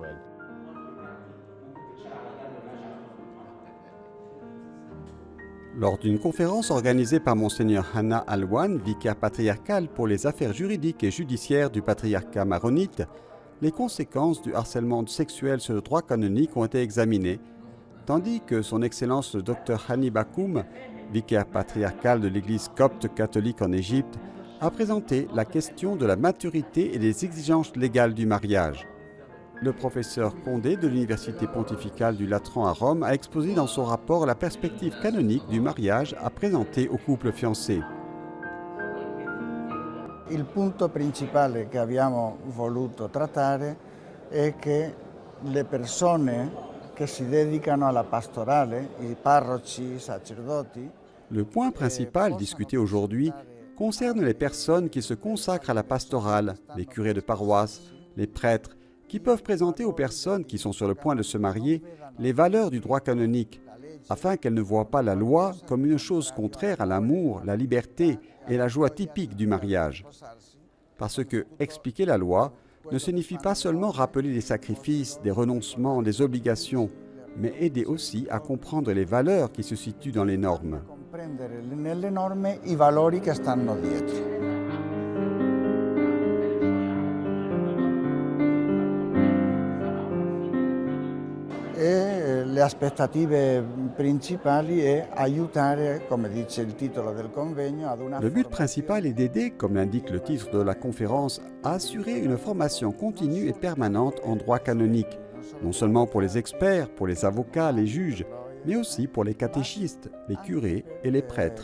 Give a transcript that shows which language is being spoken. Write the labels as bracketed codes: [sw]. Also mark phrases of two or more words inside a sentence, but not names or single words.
[fr] Lors d'une conférence organisée par Monseigneur Hanna Alwan, vicaire patriarcal pour les affaires juridiques et judiciaires du patriarcat maronite, les conséquences du harcèlement sexuel sur le droit canonique ont été examinées, tandis que son Excellence le Dr Hani Bakoum, vicaire patriarcal de l'Église copte catholique en Égypte, a présenté la question de la maturité et des exigences légales du mariage. Le professeur Condé de l'Université pontificale du Latran à Rome a exposé dans son rapport la perspective canonique du mariage à présenter aux couples fiancés. [it] Il punto principale che abbiamo voluto trattare è che le persone che si dedicano alla pastorale, i parroci, i sacerdoti. [fr] Le point principal discuté aujourd'hui concerne les personnes qui se consacrent à la pastorale, les curés de paroisse, les prêtres, qui peuvent présenter aux personnes qui sont sur le point de se marier les valeurs du droit canonique, afin qu'elles ne voient pas la loi comme une chose contraire à l'amour, la liberté et la joie typique du mariage. Parce que expliquer la loi ne signifie pas seulement rappeler des sacrifices, des renoncements, des obligations, mais aider aussi à comprendre les valeurs qui se situent dans les normes. [it] Nelle norme i valori che stanno dietro. E le aspettative principali è aiutare, come dice il titolo del convegno, ad una. [fr] Le but principal est d'aider, comme l'indique le titre de la conférence, à assurer une formation continue et permanente en droit canonique, non seulement pour les experts, pour les avocats, les juges, mais aussi pour les catéchistes, les curés et les prêtres.